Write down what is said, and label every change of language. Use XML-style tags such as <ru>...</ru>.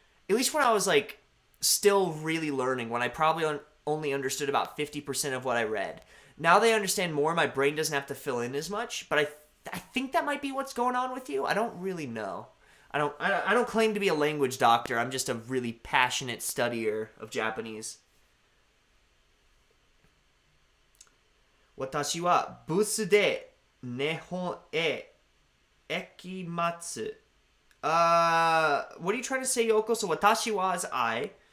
<en>At least when I was like still really learning, when I probably only understood about 50% of what I read. Now they understand more, my brain doesn't have to fill in as much, but I think that might be what's going on with you. I don't really know. I don't claim to be a language doctor. I'm just a really passionate studier of Japanese.</en> <ja>私はブースで日本へ行きます。</ja> <en>What are you trying to say, Yoko? So 私 was I.</en>